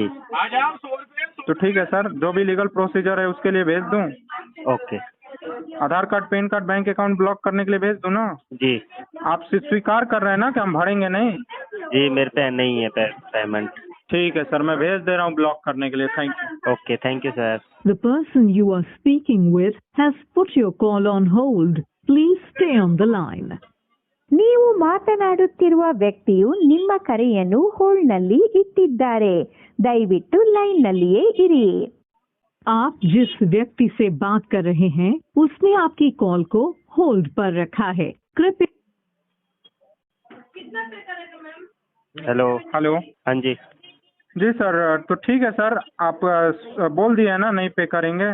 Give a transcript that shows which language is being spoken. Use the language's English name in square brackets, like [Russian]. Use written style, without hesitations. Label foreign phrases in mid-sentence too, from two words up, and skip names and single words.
[Hindi] तो ठीक है सर, जो भी [English] legal procedure [Hindi] है उसके लिए भेज दूं? ओके। आधार कार्ड, [English] PAN card, bank account block [Hindi] करने के लिए भेज दूं ना? जी आप स्वीकार कर रहे हैं ना कि हम भरेंगे नहीं? जी। मेरे पे नहीं है पेमेंट। ठीक है सर, मैं भेज दे रहा हूँ ब्लॉक करने के लिए। [English] Thank you. OK thank you sir. The person you are speaking with has put your call on hold. Please stay on the line. [Kannada] ನೀವು ಮಾತನಾಡುತ್ತಿರುವ ವ್ಯಕ್ತಿಯು ನಿಮ್ಮ ಕರೆಯನ್ನು ಹೋಲ್ಡ್ನಲ್ಲಿ ಇಟ್ಟಿದ್ದಾರೆ. ದಯವಿಟ್ಟು ಲೈನ್ನಲ್ಲಿಯೇ ಇರಿ. [Hindi] आप जिस व्यक्ति से बात कर रहे हैं उसने आपकी कॉल को होल्ड पर रखा है, कृपया। हेलो। हेलो। हाँ जी। जी सर, तो ठीक है सर, आप बोल दिए हैं ना नहीं पे करेंगे?